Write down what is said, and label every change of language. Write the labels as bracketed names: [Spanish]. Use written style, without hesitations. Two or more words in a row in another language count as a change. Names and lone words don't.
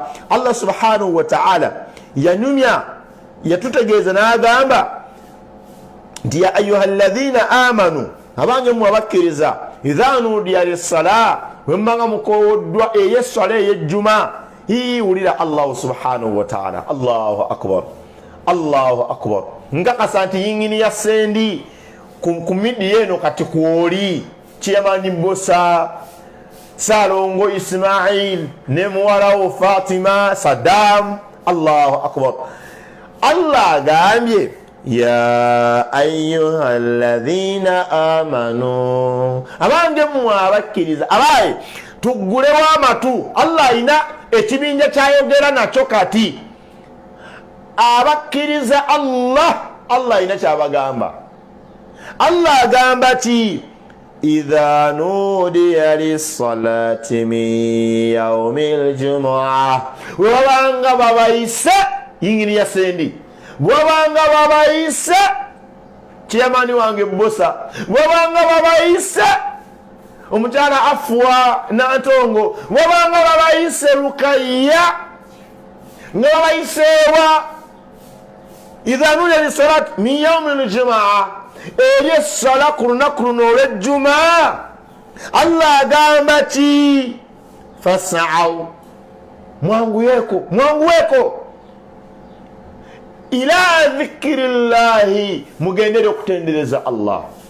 [Arabic] الله سبحانه وتعالى [Ganda] yanyumya yatutegeeza n'agamba nti [Arabic] يا أيها الذين آمنوا [Ganda] abange mu abakkiriza [Arabic] إذا نودي للصلاة [Ganda] wemmanga mukowoddwa ey'essala ey'ejjuma wulira [Arabic] الله سبحانه وتعالى. الله أكبر الله أكبر [Ganda] nkakasa nti yingini ya sendi ku midi yeno kati kwoli Chairman Mbosa Salongo Ismail ne muwalawo Fatima Saddam. [Arabic] الله أكبر. [Ganda] Allah gambye [Arabic] يا أيها الذين آمنوا [Ganda] abange mu abakkiriza abaye tugulewo amatu. Allah ina ekibinja kyayogera nakyo kati abakkiriza Allah ina kyabagamba. Allah agamba ti [Arabic] إذا نودي للصلاة من يوم الجمعة [Ganda] wabanga babayise yingini ya sendi wabanga babayise Chairman wange Mbosa wabanga babayise omukyala Afwa Nantongo wabanga babayise Rukaya nga babayiseewa [Arabic] إذا نودي للصلاة من يوم الجمعة [Ganda] eri essala ku lunaku luno olw'ejjuma Allah agamba ki fas'aw mwanguyeeko [Arabic] إلى ذكر الله [Ganda] mugendere okutendereza Allah.